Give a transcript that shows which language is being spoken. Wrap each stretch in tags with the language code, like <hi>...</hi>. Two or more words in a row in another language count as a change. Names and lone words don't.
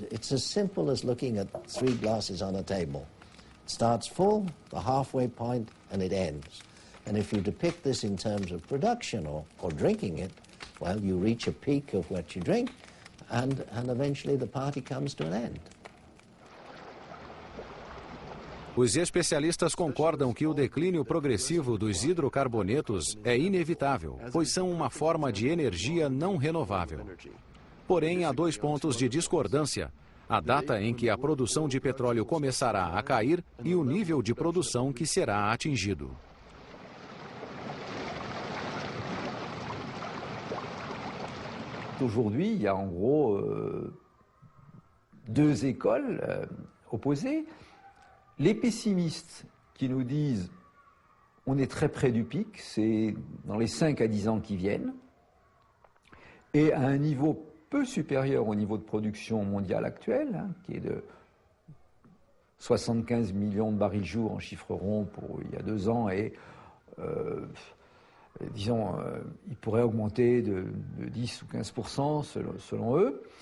<en>It's as simple as looking at 3 glasses on a table. It starts full, the halfway point, and it ends. And if you depict this in terms of production or drinking it, well, you reach a peak of what you drink, and eventually the party comes to an end.</en> <pt>Os especialistas concordam que o declínio progressivo dos hidrocarbonetos é inevitável, pois são uma forma de energia não renovável. Porém, há dois pontos de discordância: a data em que a produção de petróleo começará a cair e o nível de produção que será atingido.</pt> <fr>Aujourd'hui, il y a en gros deux écoles opposées. Les pessimistes qui nous disent on est très près du pic, c'est dans les 5 à 10 ans qui viennent, et à un niveau peu supérieur au niveau de production mondiale actuel, qui est de 75 millions de barils jour en chiffre rond pour il y a 2 ans, et disons, il pourrait augmenter de 10 ou 15% selon eux.</fr>